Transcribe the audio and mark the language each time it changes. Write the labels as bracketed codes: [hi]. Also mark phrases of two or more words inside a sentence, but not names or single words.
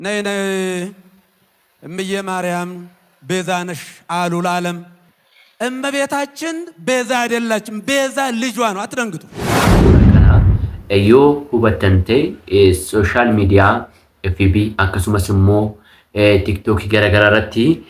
[am] ነይ ነይ እምዬ ማርያም ቤዛ ነሽ አሉ ለዓለም። እመቤታችን ቤዛ አይደላችም፣ ቤዛ ልጇ ነው። አትደንግጡ። [om] Yoo hubattan ta'e sooshaal miidiyaa FB akkasumas immoo TikTok garaagaraa irratti